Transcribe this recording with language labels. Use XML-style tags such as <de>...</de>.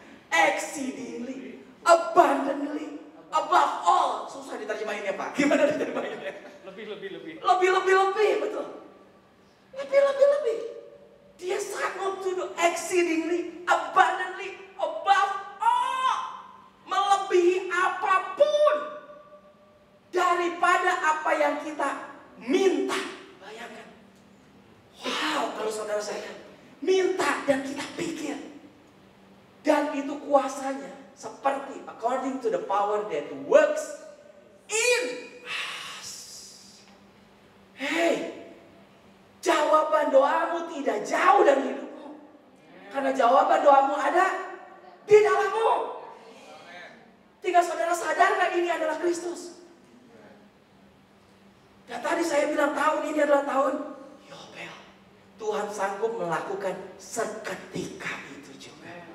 <en>Exceedingly, abundantly, above all.</en> <id>Susah diterjemahinnya, Pak. Gimana diterjemahinnya? Lebih, betul. Lebih. Dia sanggup</id> <en>to do exceedingly, abundantly, above all.</en> <id>Melebihi apapun daripada apa yang kita minta. Bayangkan. Wow, kalau saudara saya minta dan kita pikir. Dan itu kuasanya seperti</id> <en>according to the power that works in us.</en> <id>Hey, jawaban doamu tidak jauh dari hidupmu. Karena jawaban doamu ada di dalammu. Tinggal saudara sadarkan ini adalah Kristus. Dan tadi saya bilang tahun ini adalah tahun Yobel. Tuhan sanggup melakukan seketika itu juga.</id>